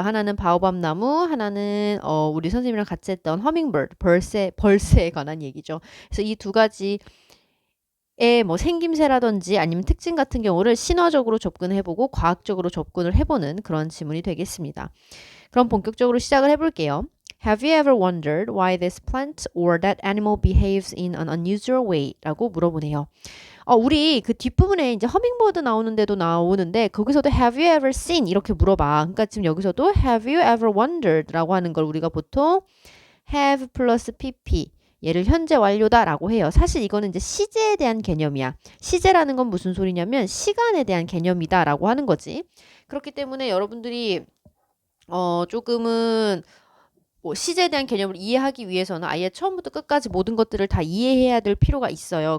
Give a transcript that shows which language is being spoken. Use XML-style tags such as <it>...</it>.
<ko>하나는 바오밥 나무, 하나는 우리 선생님이랑 같이 했던 허밍버드, 벌새에 관한 얘기죠. 그래서 이 두 가지의 뭐 생김새라든지 아니면 특징 같은 경우를 신화적으로 접근해보고 과학적으로 접근을 해보는 그런 지문이 되겠습니다. 그럼 본격적으로 시작을 해볼게요.</ko> <en>Have you ever wondered why this plant or that animal behaves in an unusual way?</en> <ko>라고 물어보네요. 우리 그 뒷부분에 이제 허밍버드 나오는데도 나오는데 거기서도</ko> <en>have you ever seen?</en> <ko>이렇게 물어봐. 그러니까 지금 여기서도</ko> <en>have you ever wondered?</en> <ko>라고 하는 걸 우리가 보통 have 플러스 pp 얘를 현재 완료다 라고 해요. 사실 이거는 이제 시제에 대한 개념이야. 시제라는 건 무슨 소리냐면 시간에 대한 개념이다 라고 하는 거지. 그렇기 때문에 여러분들이 조금은 뭐 시제에 대한 개념을 이해하기 위해서는 아예 처음부터 끝까지 모든 것들을 다 이해해야 될 필요가 있어요.</ko>